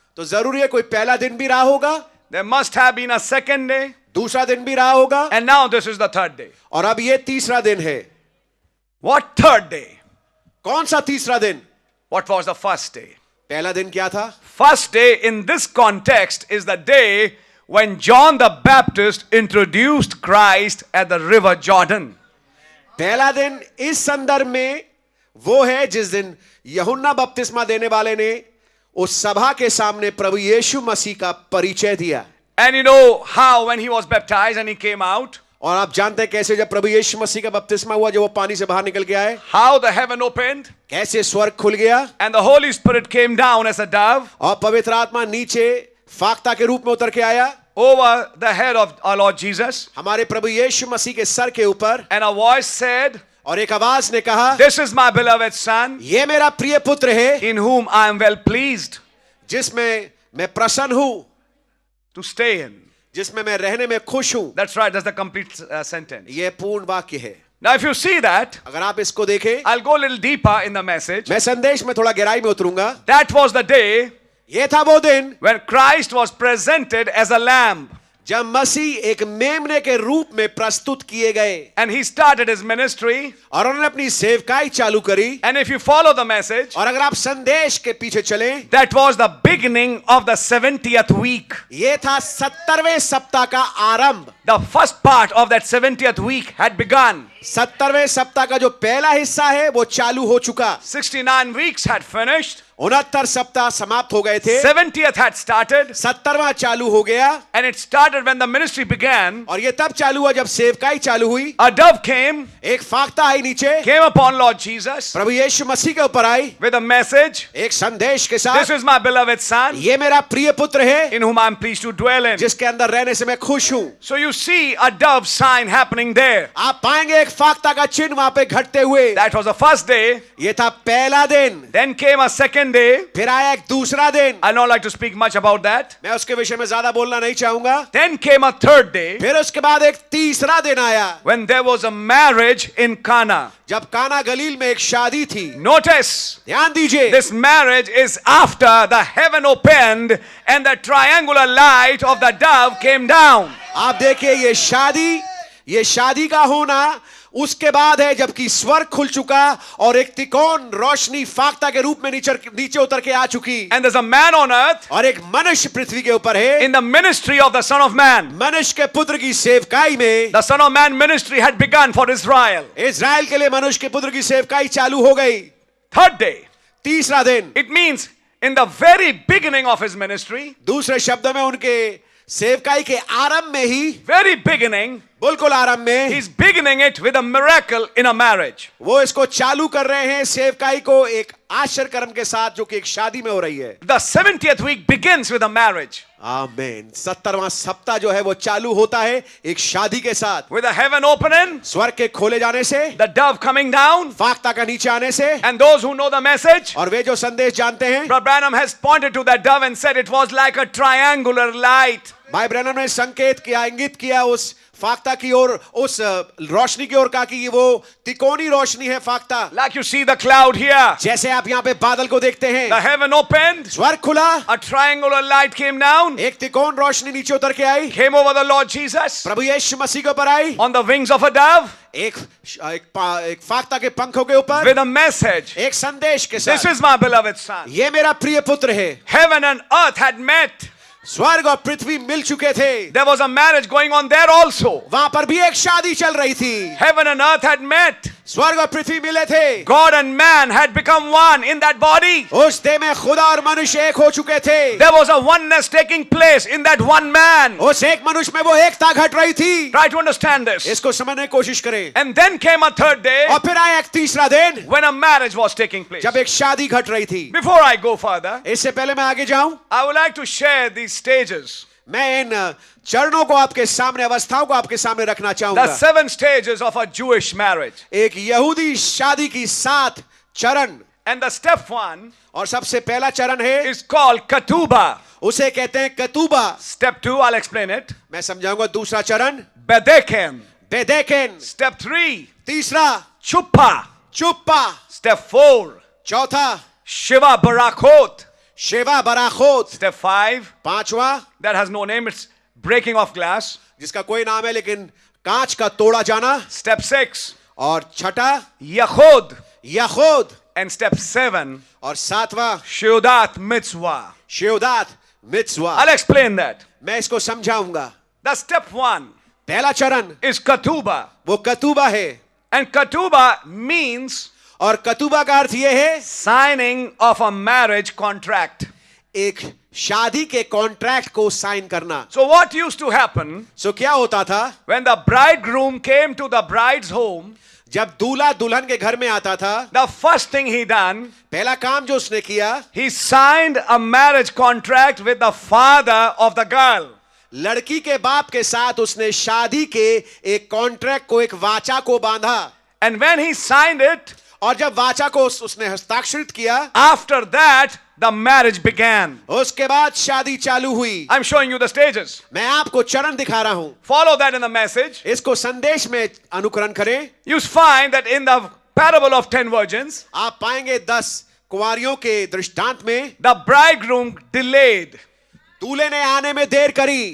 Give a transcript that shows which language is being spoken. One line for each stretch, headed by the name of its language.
Hindi: तो जरूरी है कोई पहला दिन भी रहा होगा,
English: There must have been a second day.
Hindi: दूसरा दिन भी रहा होगा,
English: And now this is the third day.
Hindi: और अब ये तीसरा दिन है।
English: What third day?
Hindi: कौन सा तीसरा दिन?
English: What was the first day?
Hindi: पहला दिन क्या था?
English: First day in this context is the day when John the Baptist introduced Christ at the river Jordan.
Hindi: पहला दिन इस संदर्भ में वो है जिस दिन यूहन्ना बपतिस्मा देने वाले ने उस सभा के सामने प्रभु यीशु मसीह का परिचय दिया।
English: And you know how when he was baptized and he came out,
Hindi: और आप जानते हैं कैसे जब प्रभु यीशु मसीह का बपतिस्मा हुआ, जब वो पानी से बाहर निकल के आए,
English: how the heaven opened
Hindi: कैसे स्वर्ग खुल गया
English: and the Holy Spirit came down as a dove
Hindi: और पवित्र आत्मा नीचे फाख्ता के रूप में उतर के आया
English: over the head of our Lord Jesus.
Hindi: हमारे प्रभु यीशु मसीह के सर के ऊपर,
English: And a voice said,
Hindi: और एक आवाज ने कहा,
English: "This is my beloved son,
Hindi: ये मेरा प्रिय पुत्र है
English: in whom I am well pleased
Hindi: जिसमें मैं प्रसन्न हूं,
English: to stay in."
Hindi: जिसमें मैं रहने में खुश हूं।
English: That's right, that's the complete sentence.
Hindi: यह पूर्ण वाक्य है।
English: Now if you see that,
Hindi: अगर आप इसको देखें,
English: I'll go a little deeper in the message.
Hindi: मैं संदेश में थोड़ा गहराई में उतरूंगा।
English: That was the day
Hindi: ये था वो दिन
English: when Christ was presented as a lamb
Hindi: जब मसीह एक मेमने के रूप में प्रस्तुत किए गए
English: and he started his ministry.
Hindi: और उन्होंने अपनी सेवकाई चालू करी।
English: And if you follow the message,
Hindi: और अगर आप संदेश के पीछे चलें,
English: that was the beginning of the 70th week.
Hindi: ये था 70वें सप्ताह का आरंभ।
English: The first part of that 70th week had begun.
Hindi: 70वें सप्ताह का जो पहला हिस्सा है वो चालू हो चुका।
English: 69 weeks had finished.
Hindi: 69 सप्ताह समाप्त हो गए थे।
English: 70th had started.
Hindi: 70वां चालू हो गया।
English: And it started when the ministry began.
Hindi: और ये तब चालू हुआ जब सेवकाई चालू हुई।
English: A dove came,
Hindi: एक फाख्ता आई नीचे,
English: came upon Lord Jesus
Hindi: प्रभु यीशु मसीह के ऊपर आई
English: with a message.
Hindi: एक संदेश के
English: This
Hindi: साथ,
English: is my beloved son,
Hindi: ये मेरा प्रिय पुत्र है
English: in whom I am pleased to dwell in.
Hindi: जिसके अंदर रहने से मैं खुश हूं।
English: So you see a dove sign happening there.
Hindi: आप पाएंगे एक फाख्ता का चिन्ह वहां पे घटते हुए।
English: That was the first day.
Hindi: ये था पहला दिन।
English: Then came a second day.
Hindi: फिर आया एक दूसरा दिन।
English: I don't like to speak much about that.
Hindi: मैं उसके विषय में ज्यादा बोलना नहीं चाहूंगा।
English: Then came a third day
Hindi: फिर उसके बाद एक तीसरा दिन आया
English: when there was a marriage in Cana.
Hindi: जब काना गलील में एक शादी थी।
English: Notice,
Hindi: ध्यान दीजिए,
English: this marriage is after the heaven opened and the triangular light of the dove came down.
Hindi: आप देखिए ये शादी का होना उसके बाद है जबकि स्वर्ग खुल चुका और एक तिकोन रोशनी फाख्ता के रूप में नीचे उतर के आ चुकी।
English: And there's a man on earth
Hindi: और एक मनुष्य पृथ्वी के ऊपर है।
English: in the ministry of the Son of Man.
Hindi: मनुष्य के पुत्र की सेवकाई में
English: The Son of Man ministry had begun for Israel.
Hindi: Israel के लिए मनुष्य के पुत्र की सेवकाई चालू हो गई।
English: Third day.
Hindi: तीसरा दिन,
English: It means in the very beginning of his ministry,
Hindi: दूसरे शब्दों में उनके सेवकाई के आरंभ में ही,
English: very beginning,
Hindi: बिल्कुल आरंभ में,
English: he's beginning it with a miracle in a marriage.
Hindi: वो इसको चालू कर रहे हैं सेवकाई को एक आश्चर्य कर्म के साथ जो कि एक शादी में हो रही है।
English: The 70th week begins with a marriage.
Hindi: आमीन। 70वां सप्ताह जो है वो चालू होता है एक शादी के साथ,
English: With a heaven opening,
Hindi: स्वर्ग के खोले जाने से,
English: the dove coming down,
Hindi: फाख्ता का नीचे आने से,
English: and those who know the message,
Hindi: और वे जो संदेश जानते हैं,
English: Brother Branham has pointed to that dove and said it was like a triangular light.
Hindi: भाई ब्रैनम ने संकेत किया, इंगित किया उस फाख्ता की ओर, उस रोशनी की ओर, कहा कि वो तिकोनी रोशनी है फाख्ता।
English: Like you see the cloud here.
Hindi: जैसे आप यहाँ पे बादल को देखते हैं,
English: The heaven opened,
Hindi: स्वर्ग खुला,
English: a triangular light came down,
Hindi: एक तिकोन रोशनी नीचे उतर के आई,
English: came over the Lord Jesus
Hindi: प्रभु यीशु मसीह के ऊपर आई,
English: on the wings of a dove
Hindi: एक फाख्ता के पंखों के ऊपर,
English: with a message.
Hindi: एक संदेश के
English: This
Hindi: साथ,
English: is my beloved son.
Hindi: ये मेरा प्रिय पुत्र है।
English: Heaven and earth had met.
Hindi: स्वर्ग और पृथ्वी मिल चुके थे।
English: There was a marriage going on there also.
Hindi: वहां पर भी एक शादी चल रही थी।
English: Heaven and earth had met.
Hindi: स्वर्ग और पृथ्वी मिले थे।
English: God and man had become one in that body.
Hindi: उस देह में खुदा और मनुष्य एक हो चुके थे।
English: There was a oneness taking place in that one man.
Hindi: उस एक मनुष्य में वो एकता घट रही थी।
English: Try to understand this.
Hindi: इसको समझने की कोशिश करें।
English: And then came a third day
Hindi: और फिर आया एक तीसरा दिन
English: when a marriage was taking place.
Hindi: जब एक शादी घट रही थी।
English: Before I go further,
Hindi: इससे पहले मैं आगे जाऊं,
English: I would like to share these stages.
Hindi: मैं इन चरणों को आपके सामने, अवस्थाओं को आपके सामने रखना
English: The
Hindi: चाहूंगा।
English: 7 stages of a Jewish marriage.
Hindi: एक यहूदी शादी की 7 चरण,
English: And the step 1
Hindi: और सबसे पहला चरण है,
English: is called Ketubah.
Hindi: उसे कहते हैं कतूबा।
English: Step 2, I'll explain it.
Hindi: मैं समझाऊंगा। दूसरा चरण
English: Bedekim.
Hindi: बेदेकेन।
English: Step 3,
Hindi: तीसरा
English: Chuppah.
Hindi: चुप्पा।
English: Step 4,
Hindi: चौथा
English: Shiva Barakot.
Hindi: शेवा बराखोत।
English: Step 5,
Hindi: पांचवा,
English: that has no name, it's breaking of glass.
Hindi: जिसका कोई नाम है लेकिन कांच का तोड़ा जाना।
English: Step 6,
Hindi: और छठा
English: Yachod.
Hindi: यहूद।
English: And step 7,
Hindi: और सातवां
English: Sheudat Mitzvah.
Hindi: शेवदात मित्सवा।
English: I'll explain that.
Hindi: मैं इसको समझाऊंगा।
English: The step 1
Hindi: पहला चरण
English: is Ketubah.
Hindi: वो कतूबा है,
English: And Ketubah means
Hindi: और कतूबा का अर्थ ये है
English: signing of a marriage contract.
Hindi: एक शादी के कॉन्ट्रैक्ट को साइन करना।
English: So what used to happen
Hindi: सो क्या होता था
English: when the bridegroom came to the bride's home?
Hindi: जब दूल्हा दुल्हन के घर में आता था,
English: The first thing he done,
Hindi: पहला काम जो उसने किया,
English: he signed a marriage contract with the father of the girl.
Hindi: लड़की के बाप के साथ उसने शादी के एक कॉन्ट्रैक्ट को, एक वाचा को बांधा।
English: And when he signed it,
Hindi: और जब वाचा को उसने हस्ताक्षरित किया,
English: after that, the marriage began.
Hindi: उसके बाद शादी चालू हुई।
English: I'm showing you the stages.
Hindi: मैं आपको चरण दिखा रहा हूं,
English: Follow that in the message.
Hindi: इसको संदेश में अनुकरण करें।
English: You find that in the parable of 10 virgins,
Hindi: आप पाएंगे 10 कुंवारियों के दृष्टांत में
English: the bridegroom delayed.
Hindi: दूल्हे ने आने में देर करी।